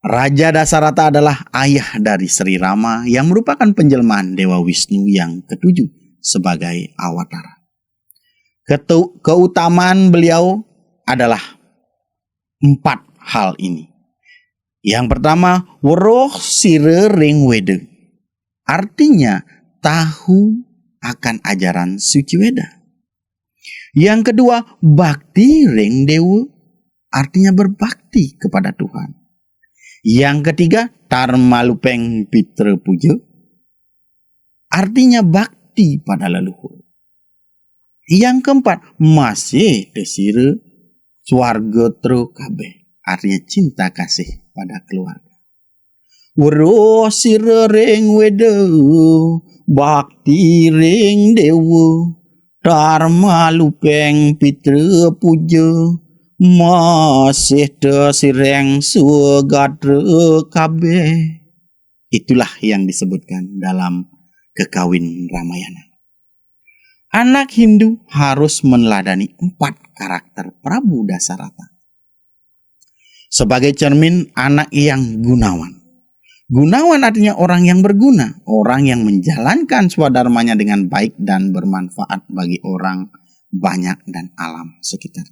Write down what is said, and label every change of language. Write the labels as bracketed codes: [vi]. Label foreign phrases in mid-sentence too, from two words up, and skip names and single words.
[id] Raja Dasarata adalah ayah dari Sri Rama yang merupakan penjelmaan Dewa Wisnu yang ketujuh sebagai Awatara. Keutamaan beliau adalah 4 hal ini. Yang pertama, [kaw] weruh sire ring wede. [id] Artinya tahu akan ajaran suci Weda. Yang kedua, [kaw] bakti ring dewa. [id] Artinya berbakti kepada Tuhan. Yang ketiga, [kaw] tarmalupeng pitra puja. [id] Artinya bakti pada leluhur. Yang keempat, [kaw] masih desire swarga tru kabeh. [id] Artinya cinta kasih pada keluarga. [kaw] Weruh sira ring weda, bakti ring dewa, tarmalupeng pitra puja. Masih desireng sugadre kabeh. [id] Itulah yang disebutkan dalam kekawin Ramayana. Anak Hindu harus meneladani 4 karakter Prabu Dasarata. Sebagai cermin anak yang gunawan. Gunawan artinya orang yang berguna, orang yang menjalankan swadharmanya dengan baik dan bermanfaat bagi orang banyak dan alam sekitarnya.